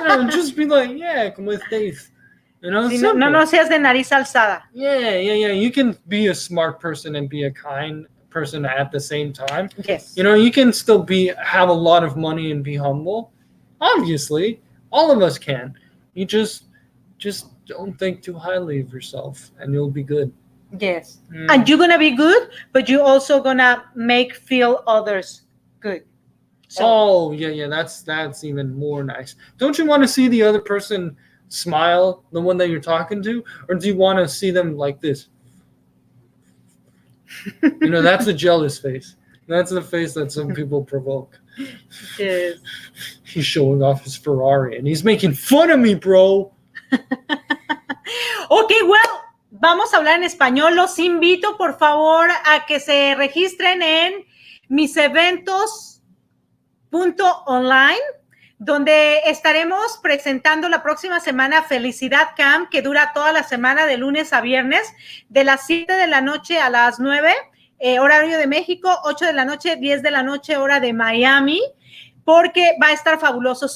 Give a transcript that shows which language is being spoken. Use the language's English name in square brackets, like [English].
[English] Just be like, yeah, [Spanish] ¿cómo estáis? Si no seas de nariz alzada. [English] Yeah. You can be a smart person and be a kind person at the same time. Yes. You can still have a lot of money and be humble. Obviously, all of us can. You just don't think too highly of yourself, and you'll be good. Yes. And you're gonna be good, but you're also gonna feel others good. So, yeah, that's even more nice. Don't you want to see the other person smile, the one that you're talking to, or do you want to see them like this? That's a jealous face. That's the face that some people provoke. Yes. He's showing off his Ferrari and he's making fun of me, bro. Okay, well, [Spanish] vamos a hablar en español. Los invito, por favor, a que se registren en mis eventos.online, donde estaremos presentando la próxima semana Felicidad Camp, que dura toda la semana de lunes a viernes, de las 7 de la noche a las 9, horario de México, 8 de la noche, 10 de la noche, hora de Miami, porque va a estar fabuloso.